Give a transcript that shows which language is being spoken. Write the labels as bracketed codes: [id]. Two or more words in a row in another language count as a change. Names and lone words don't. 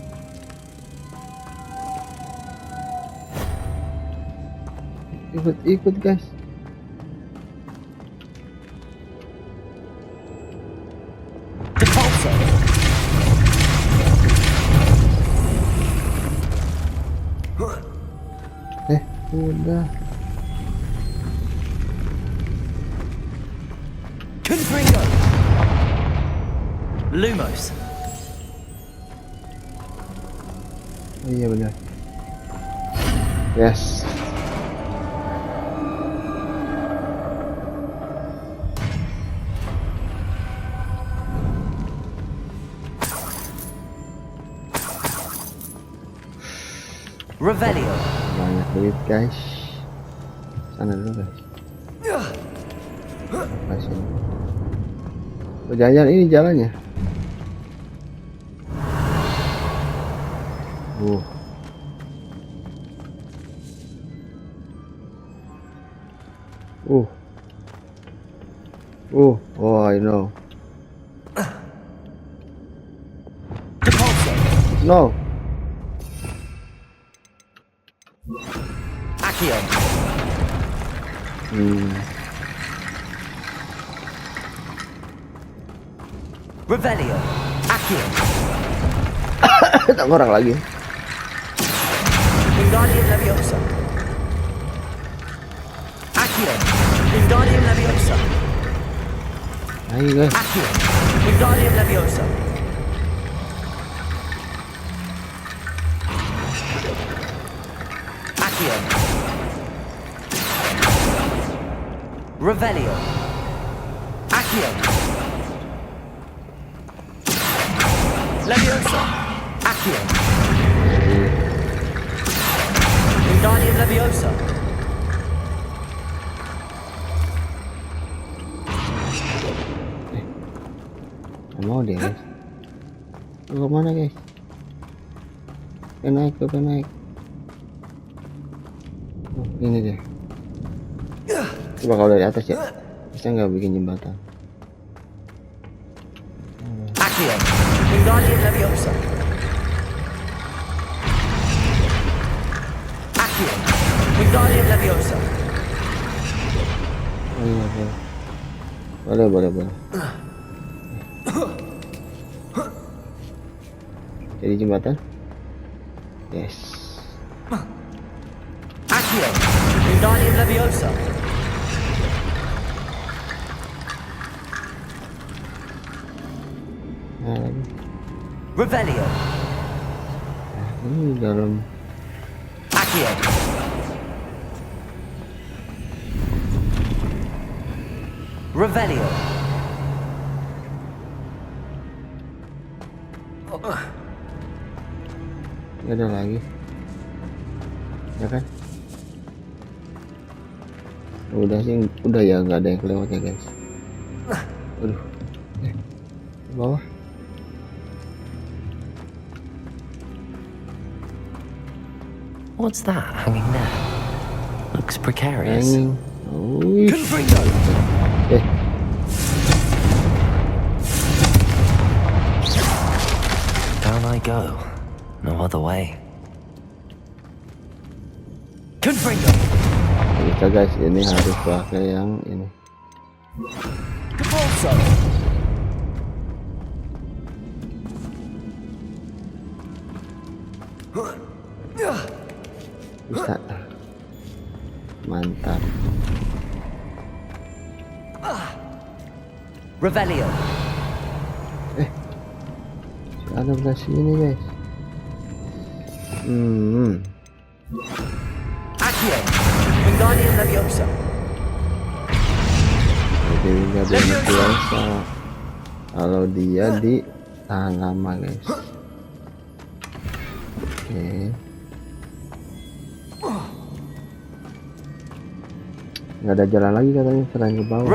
[id] Ikut guys. Udah. Confringo. Lumos. Oh, iya benar. Yes. Revelio. Banyak duit guys. Sana dulu guys. Kasih. Oh, jangan ini jalannya. [en] Oh, I know. No. [id] Accio. Revelio. Accio. Tak orang lagi. Wingardium Leviosa. Accio. Wingardium Leviosa. Ayo guys. Accio. Wingardium Leviosa. Accio. Revelio. Accio. Leviosa. Accio. Wingardium Leviosa. Mau dia guys. Ke mana guys? Naik. Oh, ini deh. Coba kalau dari atas ya. Bisa nggak bikin jembatan? Accio. Wingardium Leviosa. Accio. Wingardium Leviosa. Oh iya. Boleh. Jadi jembatan. Yes. Accio, Wingardium Leviosa. Nah, lagi. Revelio. Ini dalam. Accio. Revelio. Nggak ada lagi. Ya kan? Udah sih, udah ya, nggak ada yang kelewat ya guys. Aduh. Ke bawah. [en] What's that hanging there? Looks precarious. Hanging. [id] Wih. Confringo. [en] Down I go. No other way. [id] Confringo. Kita guys, ini harus pakai yang ini. Capulso. Bisa. Mantap. Revelio. Ada belah sini guys. Accio. Wingardium Leviosa. Jadi nggak ada yang biasa. Kalau dia di tahan lama guys. Oke. Nggak ada jalan lagi katanya selain ke bawah.